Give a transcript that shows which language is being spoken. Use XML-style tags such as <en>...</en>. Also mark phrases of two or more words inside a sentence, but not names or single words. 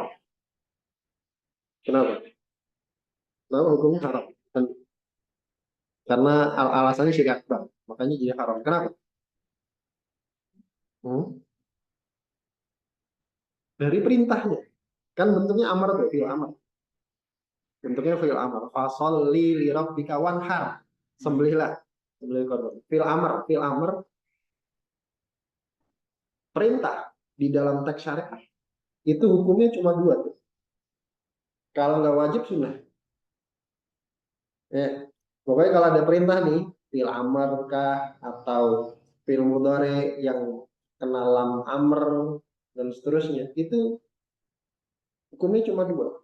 <id>Kenapa? Kenapa hukumnya haram? Karena alasannya</id> <ar>شرك أكبر,</ar> <id>makanya jadi haram. Kenapa? Hmm? Dari perintahnya. Kan bentuknya amar tuh,</id> <ar>فعل أمر.</ar> <id>Bentuknya</id> <ar>فعل أمر. فصل لربك وانحر.</ar> <id>Sembelihlah. Sembelih korban.</id> <ar>فعل أمر</ar> <id>perintah di dalam teks syariat. Itu hukumnya cuma dua tuh. Kalau nggak wajib sunnah. Ya. Pokoknya kalau ada perintah nih,</id> <ar>فعل أمر</ar> <id>kah atau</id> <ar>فعل مضارع</ar> <id>yang kena</id> <ar>لام أمر</ar> <id>dan seterusnya, itu hukumnya cuma dua.</id>